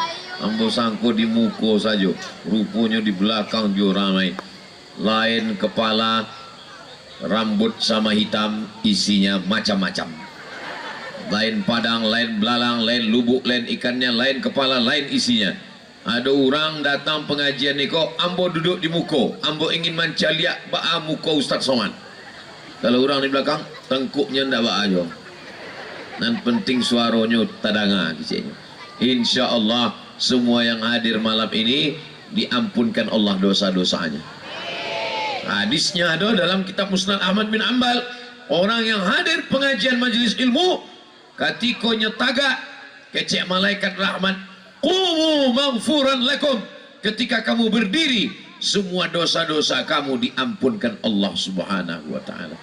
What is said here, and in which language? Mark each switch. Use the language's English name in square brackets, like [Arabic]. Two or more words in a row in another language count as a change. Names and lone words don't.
[Minangkabau] Ambo sangko di muka saja, rupanya di belakang juga ramai. [Indonesian] Lain kepala, rambut sama hitam, isinya macam-macam. Lain padang, lain belalang, lain lubuk, lain ikannya, lain kepala, lain isinya. [Minangkabau] Ada orang datang pengajian ni kok, ambo duduk di muka, ambo ingin mancaliak ba'a muka Ustaz Somad. Kalau orang di belakang, tengkuknya ndak ba'a aja. Dan penting suaranya tadanga di sini. [Indonesian] Insya Allah semua yang hadir malam ini diampunkan Allah dosa-dosanya. Hadisnya ada dalam kitab Musnad Ahmad bin Ambal. Orang yang hadir pengajian majelis ilmu, ketika nyetaga kecek malaikat rahmat, [Arabic] qumu maghfuran lakum, [Indonesian] ketika kamu berdiri semua dosa-dosa kamu diampunkan Allah [Arabic] Subhanahu wa taala.